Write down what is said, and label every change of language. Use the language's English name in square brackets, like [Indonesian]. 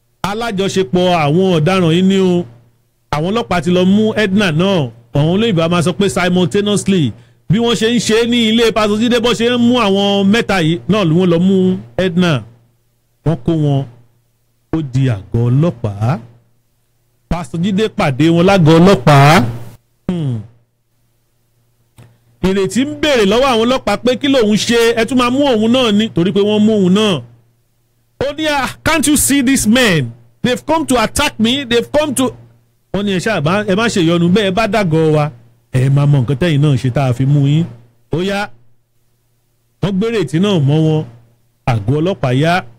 [Yoruba] alájọṣepọ̀ àwọn ọ̀daràn yìí ni o àwọn ọlọ́pàá ti lọ mú Edna náà àwọn olóyìnbó a máa sọ pé simultaneously bí wọ́n ṣe ń ṣe ní ilé Pásítọ̀ Jídé bó ṣe ń mú àwọn mẹ́ta yìí náà ni wọ́n lọ mú Edna wọ́n kó wọn ó di àgọ́ ọlọ́pàá Pásítọ̀ Jídé pàdé wọn lágọ̀ọ́ ọlọ́pàá ìrètí ń béèrè lọ́wọ́ àwọn ọlọ́pàá pé kí lòun ṣe ẹ tún máa mú òun náà ní torí pé wọ́n mú òun náà. ó ní [English] can't you see these men they've come to attack me they've come to. [Yoruba] wọ́n ní ẹ má ṣe ìyọnu bẹ́ẹ̀ bá dàgọ́ wa ẹ máa mọ nǹkan tẹ́yìn náà ṣe tá a fi mú yín. ó yá wọ́n gbé ìrètí náà mọ́ wọn àgọ́ ọlọ́pàá yá.